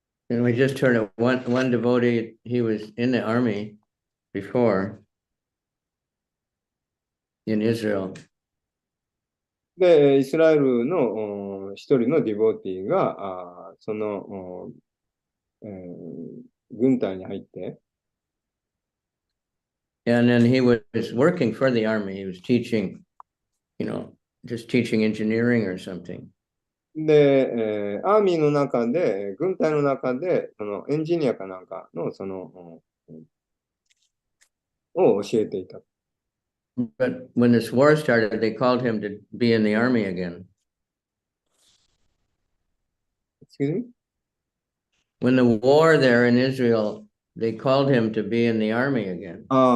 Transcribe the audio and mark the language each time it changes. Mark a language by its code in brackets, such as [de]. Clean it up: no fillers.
[en] And we just heard one devotee, he was in the army before in Israel. [ja] で、イスラエルの一人のディボーティーが、その、軍隊に入って、 [en] And then he was working for the army. He was teaching, you know, just teaching engineering or something. [ja] で、アーミーの中で、軍隊の中で、そのエンジニアかなんかの、その、を教えていた。 [en] But when this war started, they called him to be in the army again. Excuse me? When the war there in Israel, they called him to be in the army again.